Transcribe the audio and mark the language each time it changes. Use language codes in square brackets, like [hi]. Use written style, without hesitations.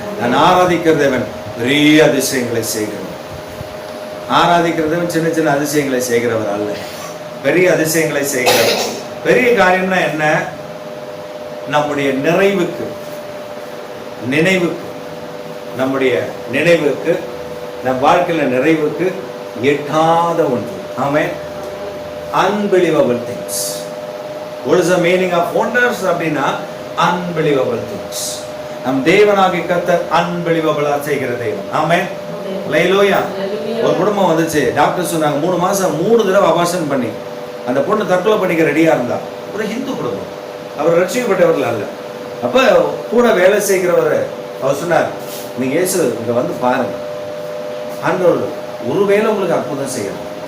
[ta] நான் ஆராதிக்கிற தேவன் பெரிய அதிசயங்களை செய்கிறவர். ஆராதிக்கிற தேவன் சின்ன சின்ன அதிசயங்களை செய்கிறவர் அல்ல, பெரிய அதிசயங்களை செய்கிறவர். பெரிய காரியம்னா என்ன? நம்முடைய நினைவுக்கு நம்முடைய நினைவுக்கு நம் வாழ்க்கையில நிறைவுக்கு எட்டாத ஒன்று. [en] Amen. Unbelievable things. What is the meaning of wonders? அப்படின்னா unbelievable things. [ta] நம் தேவனாகிய கர்த்தர் அன்பிலீவபிளா செய்கிற தேவன். ஆமென். ஹல்லேலூயா. ஒரு குடும்பம் வந்துச்சு, டாக்டர் சொன்னாங்க 3 மாசம் 3 தடவை அபார்ஷன் பண்ணி அந்த பொண்ணு தற்கொலை பண்ணிக்க ரெடியா இருந்தா. ஒரு ஹிந்து குடும்பம், அவர் ரட்சிக்கப்பட்டவர்கள் அல்ல. அப்ப கூட வேலை செய்கிறவர் அவர் சொன்னார், நீங்க இயேசு இங்க வந்து பாருங்க, ஆண்டவர் ஒருவேளை உங்களுக்கு அற்புதம் செய்யணும்.